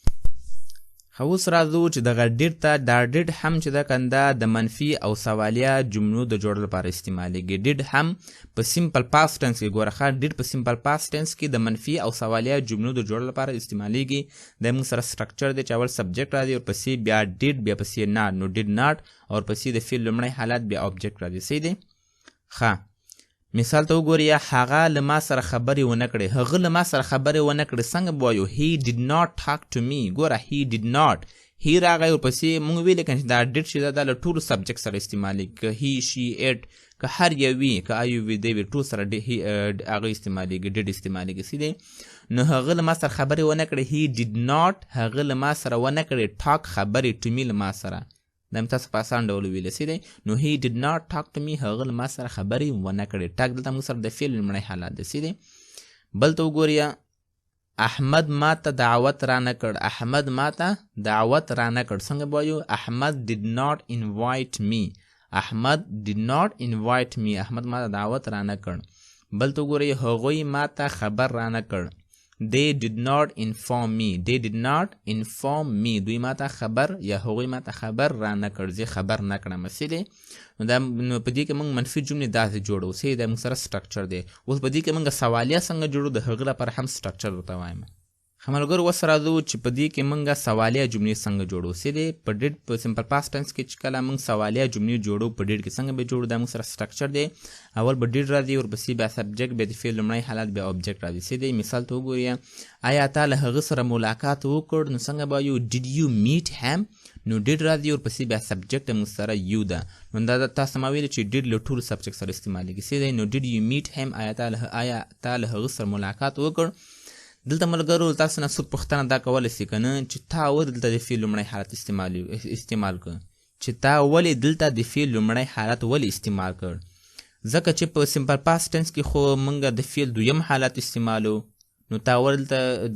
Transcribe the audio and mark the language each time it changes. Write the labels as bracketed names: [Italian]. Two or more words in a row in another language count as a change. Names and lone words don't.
[Pashto] خو اوس راځو چې دغه ډیډ ته دا ډیډ هم چې ده کنده د منفي او سوالیه جملو د جوړ لپاره استعمالیږي ډیډ هم په [English] simple past tense [Pashto] کې ګوره ښه ډیډ په [English] simple past tense [Pashto] کې د منفي او سوالیه جملو د جوړ لپاره استعمالیږي د موږ سره سټرکچر دی چې اول سبجیکټ راځي او پسې بیا ډیډ بیا پسې ناټ نو [English] did not [Pashto] او پسې د فعل لومړی حالت بیا ابجیکټ راځي صحیح دی ښه مثال ته وګورئ هغه له ما سره خبرې ونه کړې هغه له ما سره خبرې ونه کړې څنګه به وایو [English] he did not talk to me [Pashto] ګوره [English] he did not [Pashto] he راغی ورپسې موږ ویلې که دا ډیډ چې دا له ټولو سبجیکټ سره استعمالیږي که [English] he she it [Pashto] که هر یو وي که آی وي دی وي ټول سره هغه استعمالیږي ډیډ استعمالیږي سیدی نو هغه له ما سره خبرې ونه کړې [English] he did not [Pashto] هغه له ما سره ونه کړې talk خبرې [English] to me [Pashto] له ما سره دا مې تاسو په اسان ډول ویلی سیدی نو [English] he did not talk to me [Pashto] هغه له ما سره خبرې ونه کړې ټاک دلته موږ سره د فعل لومړی حالت دی سیدی بل ته وګورئ احمد ما ته دعوت رانه کړ احمد ما ته دعوت رانه کړ څنګه به وایو احمد [English] did not invite me [Pashto] احمد [English] did not invite me [Pashto] احمد ما ته دعوت رانه کړ بل ته وګورئ هغوی ما ته خبر رانه کړ [English] they did not inform me they did not inform [Pashto] me دوی ما ته خبر یا هغوی ما ته خبر رانه کړ زه خبر نه کړم سیدی نو دا په دې کې موږ منفي جملې داسې جوړو سیدی دا موږ سره سټرکچر دی اوس په دې کې موږ سوالیه څنګه جوړو د هغه لپاره هم سټرکچر ورته وایم ښه ملګرو اوس راځو چې په دې کې موږ سوالیه جملې څنګه جوړو سیدی په ډیډ په [English] simple past tense [Pashto] کې چې کله موږ سوالیه جملې جوړو په ډیډ کې څنګه به جوړو دا موږ سره سټرکچر دی اول به ډیډ راځي ورپسې بیا سبجیکټ بیا د فعل لومړی حالت بیا ابجیکټ راځي سیدی مثال ته وګورئ آیا تا له هغه سره ملاقات وکړ نو څنګه به وایو [English] did you meet him [Pashto] نو ډیډ راځي ورپسې بیا سبجیکټ موږ سره یو ده نو دا تاسو ما ویل چې ډیډ له ټولو سبجیکټ سره استعمالیږي سیدی نو [English] did you meet him [Pashto] آیا تا له هغه سره ملاقات وکړ دلته ملګرو تاسو نه څوک پوښتنه دا کولی شي که نه چې تا ولې دلته د فعل لومړی حالت استعمال کړ چې تا ولې دلته د فعل لومړی حالت ولې استعمال کړ ځکه چې په [English] simple past tense [Pashto] کې خو موږ د فعل دویم حالت استعمالو نو تا ولې دلته د